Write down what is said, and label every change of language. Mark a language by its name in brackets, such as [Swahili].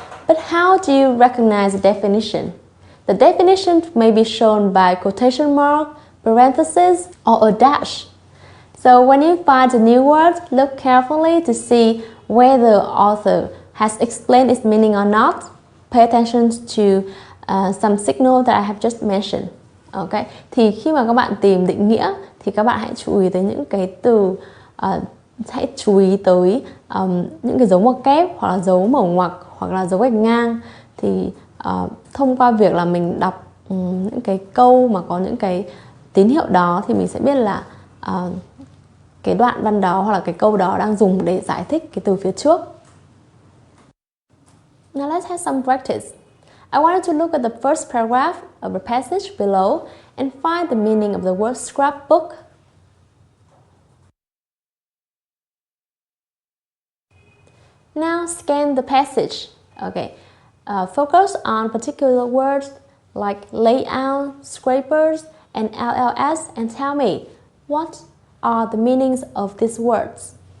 [English] But how do you recognize the definition? The definition may be shown by quotation mark, parentheses, or a dash. So when you find a new word, look carefully to see whether the author has explained its meaning or not. Pay attention to some signal that I have just mentioned. Okay. [Vietnamese] Thì khi mà các bạn tìm định nghĩa thì các bạn hãy chú ý tới những cái từ, hãy chú ý tới những cái dấu ngoặc kép hoặc là dấu mở ngoặc hoặc là dấu gạch ngang. Thì thông qua việc là mình đọc những cái câu mà có những cái tín hiệu đó thì mình sẽ biết là cái đoạn văn đó hoặc là cái câu đó đang dùng để giải thích cái từ phía trước. [English] Now let's have some practice. I want you to look at the first paragraph of the passage below and find the meaning of the word scrapbook. Now scan the passage. Okay. Focus on particular words like layout, scrapers, and LLS and tell me what are the meanings of these words.